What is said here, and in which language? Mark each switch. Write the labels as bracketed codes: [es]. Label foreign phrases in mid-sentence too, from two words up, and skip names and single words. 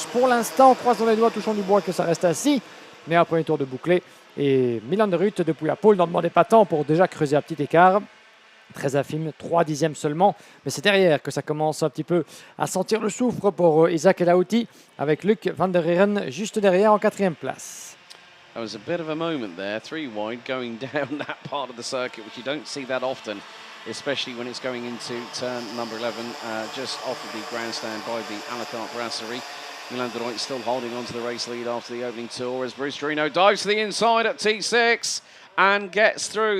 [fr] Pour l'instant, croisons les doigts, touchons du bois que ça reste ainsi. Mais un premier tour de bouclé, et Milan de Ruyt depuis la pole n'en demandait pas tant pour déjà creuser un petit écart. Très infime, 3 dixièmes seulement, mais c'est derrière que ça commence un petit peu à sentir le soufre pour Isaac El Aouti, avec Luc van der Heeren juste derrière en 4e place. [en] That was a bit of a moment there, 3 wide going down that part of the circuit, which you don't see that often, especially when it's going into turn number 11, just off of the grandstand by the Alicante Brasserie. Milan de Ruyt still holding on to the race lead after the opening tour as Bruce Chirino dives to the inside at T6 and gets through.